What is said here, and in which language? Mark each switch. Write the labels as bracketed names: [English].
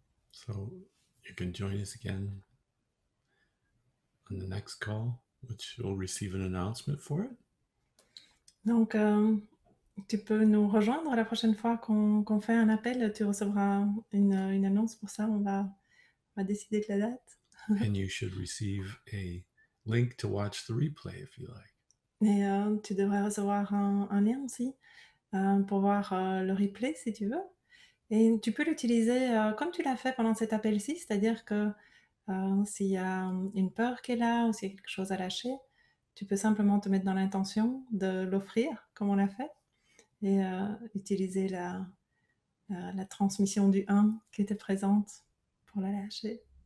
[English] So you can join us again on the next call, which you'll receive an announcement for it. [French] Donc, tu peux nous rejoindre la prochaine fois qu'on fait un appel. Tu recevras une annonce pour ça. On va décider de la date. [English] And you should receive a link to watch the replay if you like. [French] Et tu devrais recevoir un lien aussi pour voir le replay si tu veux. Et tu peux l'utiliser comme tu l'as fait pendant cet appel-ci, c'est-à-dire que s'il y a une peur qui est là ou s'il y a quelque chose à lâcher, tu peux simplement te mettre dans l'intention de l'offrir comme on l'a fait et utiliser la transmission du 1 qui était présente pour la lâcher.